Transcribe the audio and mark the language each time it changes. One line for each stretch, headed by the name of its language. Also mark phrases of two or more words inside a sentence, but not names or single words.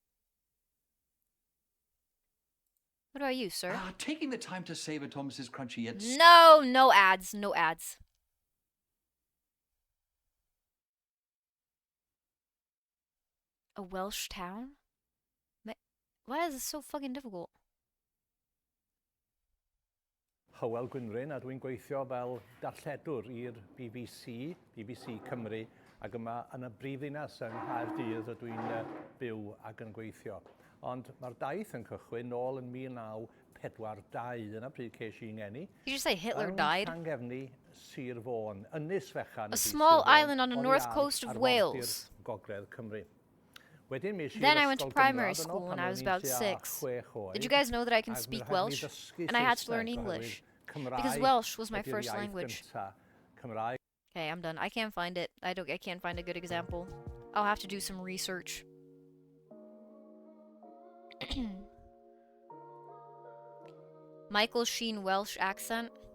English: What about you, sir? Taking the time to savor Thomas's crunchy yet... No, no ads, no ads. A Welsh town? Why is this so fucking difficult?
Welsh: Hywel Gwynfryn, a dwi'n gweithio fel darlledwr i'r BBC Cymru, ac yma yn y brifddinas yng Nghaerdydd ydw i'n byw ac yn gweithio. Ond mae'r daith yn cychwyn nôl yn 1942 yna pryd ces i'n ngeni.
English: Did you just say Hitler died?
Welsh: Llangefni Sir Fôn, Ynys Fechan.
English: A small island on the north coast of Wales.
Welsh: Gogledd Cymru. Wedyn mes
English: Then I went to primary school when I was about 6. Did you guys know that I can speak Welsh? And I had to learn English. Because Welsh was my first language. Okay, I'm done. I can't find it. I can't find a good example. I'll have to do some research. Michael Sheen Welsh accent.